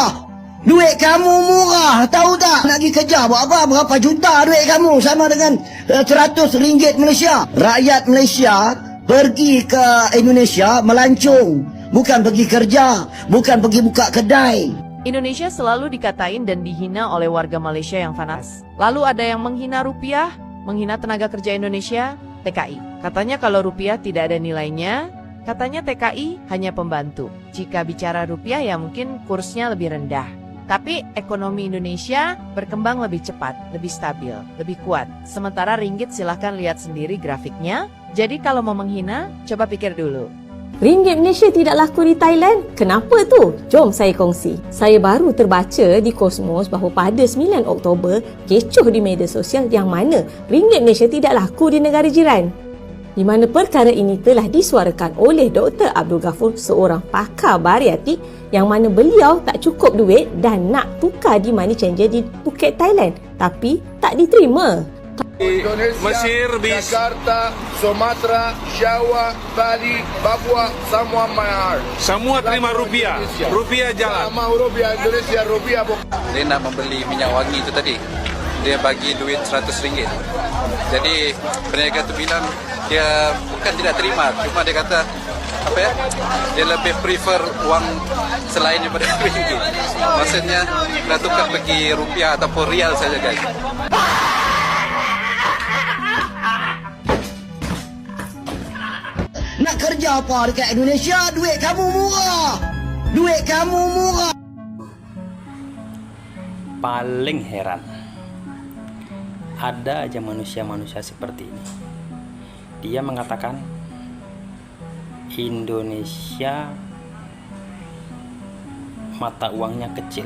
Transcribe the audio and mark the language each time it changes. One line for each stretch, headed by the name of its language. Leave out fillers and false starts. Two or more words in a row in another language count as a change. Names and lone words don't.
Malay: Duit kamu murah, tahu tak? Nak pergi kerja buat apa? Berapa juta duit kamu sama dengan RM100 Malaysia. Rakyat Malaysia pergi ke Indonesia melancong. Bukan pergi kerja, bukan pergi buka kedai.
Indonesian: Indonesia selalu dikatain dan dihina oleh warga Malaysia yang fanatik. Lalu ada yang menghina rupiah, menghina tenaga kerja Indonesia, TKI. Katanya kalau rupiah tidak ada nilainya, katanya TKI hanya pembantu. Jika bicara rupiah ya mungkin kursnya lebih rendah. Tapi ekonomi Indonesia berkembang lebih cepat, lebih stabil, lebih kuat. Sementara ringgit silahkan lihat sendiri grafiknya. Jadi kalau mau menghina, coba pikir dulu.
Malay: Ringgit Malaysia tidak laku di Thailand. Kenapa tu? Jom saya kongsi. Saya baru terbaca di Cosmos bahawa pada 9 Oktober, kecoh di media sosial yang mana ringgit Malaysia tidak laku di negara jiran. Di mana perkara ini telah disuarakan oleh Dr. Abdul Ghafur, seorang pakar bariatik yang mana beliau tak cukup duit dan nak tukar di
English: money changer
Malay: di Phuket, Thailand. Tapi tak diterima.
Indonesian: Indonesia, Mesir, Jakarta, Sumatera, Jawa, Bali, Papua, semua mahal. Semua terima rupiah. Rupiah jalan. Mau rupiah Indonesia, rupiah.
Malay: Dia nak membeli minyak wangi itu tadi. Dia bagi duit RM100. Jadi peniaga tu bilang dia bukan tidak terima, cuma dia kata apa ya? Dia lebih prefer uang selain daripada ringgit. Maksudnya nak tukar pergi rupiah ataupun rial saja guys. Nak kerja apa dekat Indonesia? Duit kamu murah. Duit kamu murah.
Indonesian: Paling heran, ada aja manusia-manusia seperti ini. Dia mengatakan Indonesia mata uangnya kecil.